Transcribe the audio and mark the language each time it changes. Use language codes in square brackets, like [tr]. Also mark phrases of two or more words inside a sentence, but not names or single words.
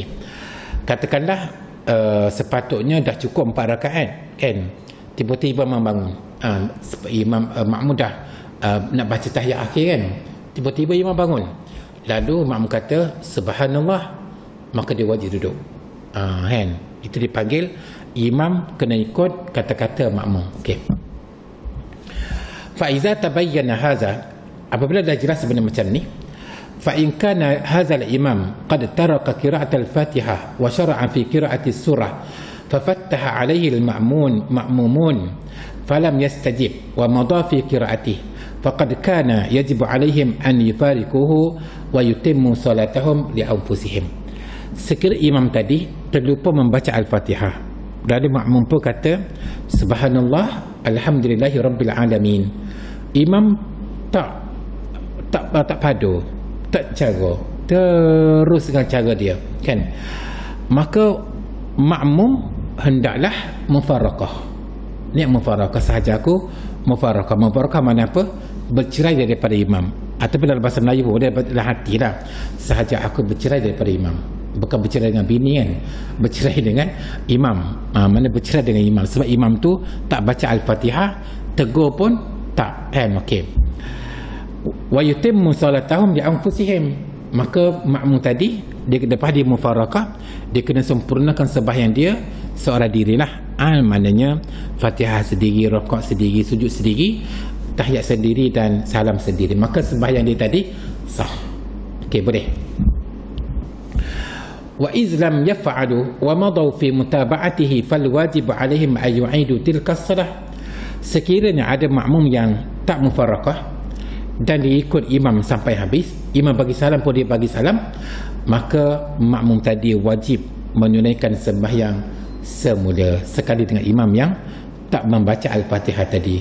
[ms] Katakanlah sepatutnya dah cukup 4 rakaat kan, tiba-tiba imam bangun, makmum dah nak baca tahiyat akhir kan, tiba-tiba imam bangun, lalu makmum kata subhanallah, maka dia wajib duduk kan. Itu dipanggil imam kena ikut kata-kata makmum. Okey. [ar] فإذا تبين هذا, [ms] apabila dah jelas sebenarnya macam ni, [ar] فإن كان هذا الإمام قد ترك قراءة الفاتحة وشرع في قراءة السورة ففتح عليه المأمومون فلم يستجب ومضى في قراءته فقد كان يجب عليهم أن يفارقوه ويتموا صلاتهم لأنفسهم. [ms] Sekira imam tadi terlupa membaca Al-Fatihah, lalu makmum pun kata [ar] سبحان الله الحمد لله رب العالمين, [ms] imam tak padu, tak cara, terus dengan cara dia kan, maka makmum hendaklah mufarakah. Ni mufarakah sahaja aku mufarakah. Mufarakah mana apa? Bercerai daripada imam. Ataupun dalam bahasa Melayu dia dalam hati lah, sahaja aku bercerai daripada imam. Bukan bercerai dengan bini kan, bercerai dengan imam. Mana bercerai dengan imam, sebab imam tu tak baca Al-Fatihah, tegur pun tak kan. Okey. [ar] ويتموا صلاتهم لأنفسهم, [ms] maka makmum tadi dia lepas dia mufarakah, dia kena sempurnakan sembahyang dia seorang dirilah. Maknanya Fatihah sendiri, rakaat sendiri, sujud sendiri, tahiyat sendiri dan salam sendiri, maka sembahyang dia tadi sah. Okey, boleh. [ar] وإذا لم يفعلوا ومضوا في متابعته فالواجب عليهم أن يعيدوا تلك الصلاة. [ms] Sekiranya ada makmum yang tak mufarakah dan dia ikut imam sampai habis, imam bagi salam pun dia bagi salam, maka makmum tadi wajib menunaikan sembahyang semula sekali dengan imam yang tak membaca Al-Fatihah tadi.